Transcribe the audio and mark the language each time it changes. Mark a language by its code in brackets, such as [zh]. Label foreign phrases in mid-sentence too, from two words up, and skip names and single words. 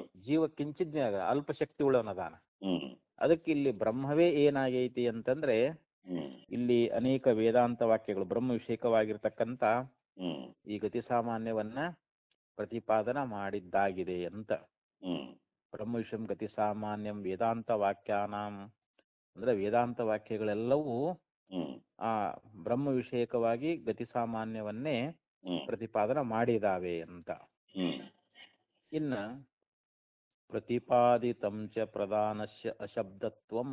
[kn] ಜೀವ ಕಿಂಚಿಜ್ಞ ಅಲ್ಪ ಶಕ್ತಿ ಉಳ್ಳವನದಾನ. ಹ್ಮ್ ಅದಕ್ಕೆ ಇಲ್ಲಿ ಬ್ರಹ್ಮವೇ ಏನಾಗೈತಿ ಅಂತಂದ್ರೆ ಹ್ಮ್ ಇಲ್ಲಿ ಅನೇಕ ವೇದಾಂತ ವಾಕ್ಯಗಳು ಬ್ರಹ್ಮ ವಿಷಯಕವಾಗಿರ್ತಕ್ಕಂಥ ಹ್ಮ್ ಈ ಗತಿ ಸಾಮಾನ್ಯವನ್ನ ಪ್ರತಿಪಾದನ ಮಾಡಿದ್ದಾಗಿದೆ ಅಂತ. ಹ್ಮ್ [sa] ಬ್ರಹ್ಮ ವಿಷಯಂ ಗತಿ ಸಾಮಾನ್ಯಂ ವೇದಾಂತ ವಾಕ್ಯಾನಾಂ [kn] ಅಂದ್ರೆ ವೇದಾಂತ ವಾಕ್ಯಗಳೆಲ್ಲವೂ ಹ್ಮ್ ಆ ಬ್ರಹ್ಮ ವಿಷಯಕವಾಗಿ ಗತಿ ಸಾಮಾನ್ಯವನ್ನೇ ಹ್ಮ್ ಪ್ರತಿಪಾದನ ಮಾಡಿದಾವೆ ಅಂತ. ಹ್ಮ್ [sa] ಇನ್ನ ಪ್ರತಿಪಾದಿತಂ ಚ ಪ್ರಧಾನಸ್ಯ ಅಶಬ್ದತ್ವಂ,